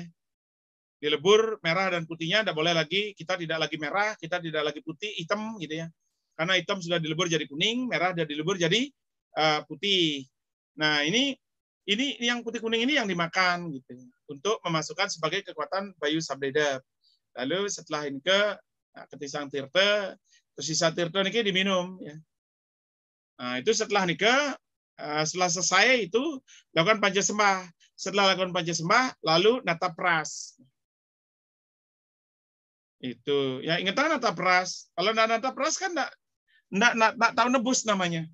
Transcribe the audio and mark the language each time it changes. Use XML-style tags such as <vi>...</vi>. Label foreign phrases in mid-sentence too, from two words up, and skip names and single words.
<id>Dilebur merah dan putihnya enggak boleh lagi, kita tidak lagi merah, kita tidak lagi putih, hitam gitu ya. Karena hitam sudah dilebur jadi kuning, merah sudah dilebur jadi putih. Nah, ini yang putih kuning ini yang dimakan gitu untuk memasukkan sebagai kekuatan Bayu Sabdeda. Lalu setelah ini ketisang tirta, tersisa tirta niki diminum ya. Nah, itu setelah nikah, setelah selesai itu lakukan pancasembah. Setelah lakukan pancasembah, lalu nata pras. Itu ya, ingetan nata pras. Kalau nata pras kan enggak tahu nebus namanya.</id>